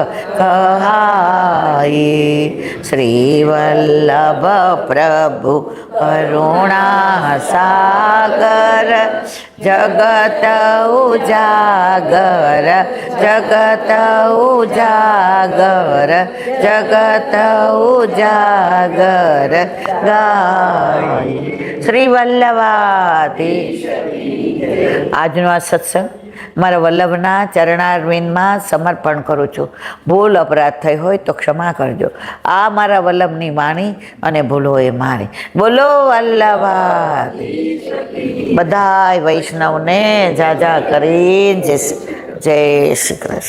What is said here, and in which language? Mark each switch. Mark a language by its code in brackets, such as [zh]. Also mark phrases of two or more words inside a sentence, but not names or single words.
[hi] कहाइए श्री वल्लभ प्रभु करुणा सागर जगत उजागर जगत उजागर जगत उजागर गाय श्री वल्लभाधीश [gu] આજનો આ સત્સંગ મારા વલ્લભના ચરણારવિંદમાં સમર્પણ કરું છું. ભૂલ અપરાધ થઈ હોય તો ક્ષમા કરજો. આ મારા વલ્લભની વાણી અને ભૂલો એ મારી. બોલો વલ્લભાધીશ. બધાય વૈષ્ણવને જાજા કરીને જય શ્રી કૃષ્ણ.